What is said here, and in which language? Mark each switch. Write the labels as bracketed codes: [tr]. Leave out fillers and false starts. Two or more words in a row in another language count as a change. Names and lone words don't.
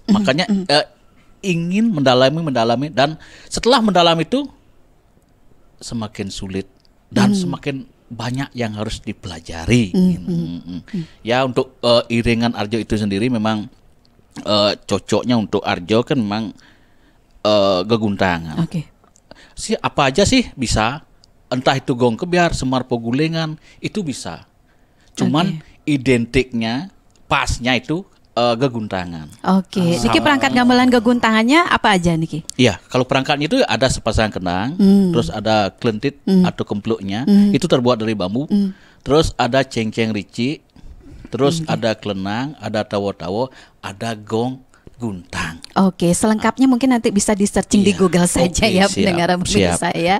[id] Makanya ingin mendalami dan setelah mendalam itu semakin sulit dan semakin banyak yang harus dipelajari. Ya, untuk iringan arjo itu sendiri memang cocoknya untuk arjo kan memang geguntangan. Apa aja sih bisa, entah itu gong kebiar, semar pogulengan itu bisa. Cuman identiknya pasnya itu geguntangan. Niki perangkat gamelan geguntangannya apa aja niki? Iya, kalau perangkatnya itu ada sepasang kendang, terus ada klentit atau kempluknya, itu terbuat dari bambu. Terus ada cengceng rici, terus ada kelenang, ada tawo-tawo, ada gong guntang. Selengkapnya mungkin nanti bisa di searching di Google saja ya pendengar pemirsa ya.